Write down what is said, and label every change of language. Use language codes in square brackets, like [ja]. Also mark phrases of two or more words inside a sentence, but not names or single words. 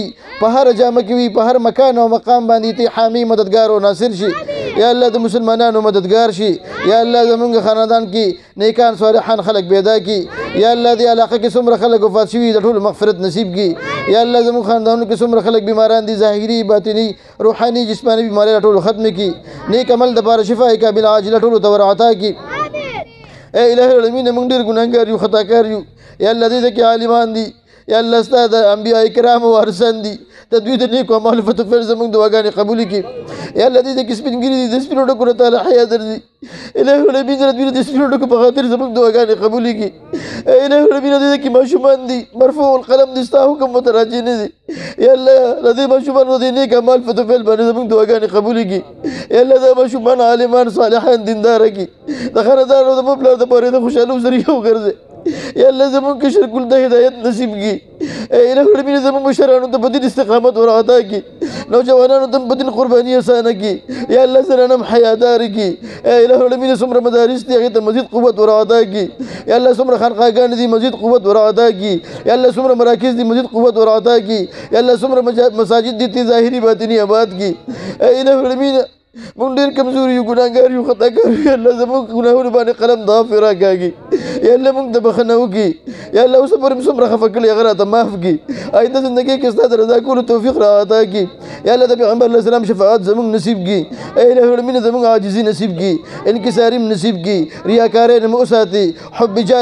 [ps] په هر جامه کې وي په هر مکان او مقام باندې ته حامی مددگار او ناصر شي [ar] یا الله [ps] د مسلمانانو مددگار شي [ar] یا الله [ps] زمونږ خاندان کې نیکان صالحان خلق پیدا کی [ar] یا الله [ps] دې علاقه کې څومره خلک وفات شوي د ټول مغفرت نصیب کی یا الله زمونږ خاندانونو کې څومره خلک بیماران دي ظاهري باطني روحاني جسماني بیماری ټول ختم کی نیک عمل د پاره [ar] شفای کامل عاجله [ps] ټول تور عطا کی [ar] اے الہ العالمین [ps] موږ ډېر ګناهګار یو خطاکار یو [ar] یا الله [ps] دې کې عالمان دي [ar] یا الله [ps] ستا د انبیاء کرام وارثان دي د دوی د نیکو اعمالو په توفیق زموږ دعاګانې قبولې کړي یا الله دې کې سپینګري دي د سپینو ډکو نه تعالی حیا درځي [ar] الہ العالمین [ps] د دوی د سپینو ډکو په خاطر زموږ دعاګانې قبولې کړي [ar] الہ العالمین [ps] دې کې ماشومان دي [ar] مرفوع القلم [ps] دي ستا حکم متراجع نه دي [ar] یا الله [ps] د دې ماشومانو د نیک اعمال په توفیق باندې زموږ دعاګانې قبولې کړي [ar] یا الله [ps] دا ماشومان عالمان صالحان دیندار کړي د خاندان او د پلار د پاره د خوشحالۍ ذریعہ وګرځي [ar] یا الله [ps] زمون کې شرک د هدایت نصیب کی [ar] اے الہ العالمین [ps] زمون مشرانو ته بدین استقامت ور عطا کی نوجوانانو ته بدین قربانی آسان کی [ar] یا الله [ps] سره حیادار کی [ar] اے الہ العالمین [ps] سمره مدارس دي هغه ته مزید قوت ور عطا کی [ar] یا الله [ps] سمره خانقاهان دي مزید قوت ور عطا کی [ar] یا الله [ps] سمره مراکز دي مزید قوت ور عطا کی [ar] یا الله [ps] سمره مساجد دي ظاهری باطنی آباد کی [ar] اے الہ العالمین [ps] موږ ډېر کمزوري یو ګناهګار یو خطاکار یو [ar] یا الله [ps] زموږ ګناهونو باندې قلم د عفو راکاږي یا الله موږ ته بخښنه وکړي یا الله اوس پورې مو څومره خفه کړي هغه راته معاف کړي آینده زندګۍ کې ستا د رضا کولو توفیق را عطا کړي [ar] یا الله [ps] د پیغمبر [ar] علیه السلام [ps] شفاعت زموږ نصیب کړي [ar] اے الہ العالمین [ps] زموږ عاجزي نصیب کړي انکساري نصیب کړي ریاکارۍ نه مو وساتي [ar] حب جاه